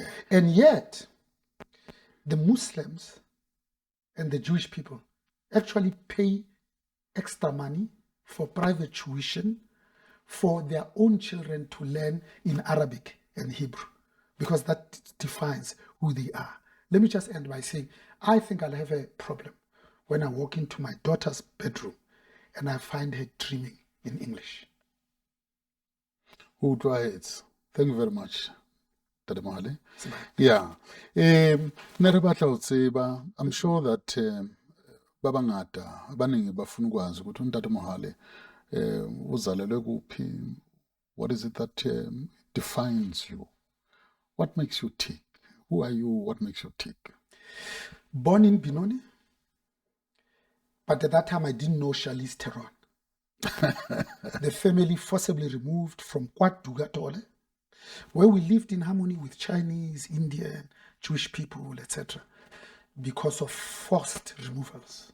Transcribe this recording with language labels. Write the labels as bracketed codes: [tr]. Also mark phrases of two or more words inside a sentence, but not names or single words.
[en] And yet, the Muslims and the Jewish people actually pay extra money for private tuition for their own children to learn in Arabic and Hebrew, because that defines who they are. Let me just end by saying, I think I'll have a problem when I walk into my daughter's bedroom and I find her dreaming in English. Who tries? Thank you very much. Tate Mohale. [st] Sebaka. Yeah. Ne re batla ho tseba, [en] I'm sure that [st] ba bangata [zu] abaningi bafuna ukwazi ukuthi uNtate Mohale uzalelwe kuphi. [en] What is it that defines you? What makes you tick? Who are you? What makes you tick? Born in Benoni, but at that time I didn't know Charlize Theron. The family forcibly removed from KwaDugatole, where we lived in harmony with Chinese, Indian, Jewish people, etc., because of forced removals.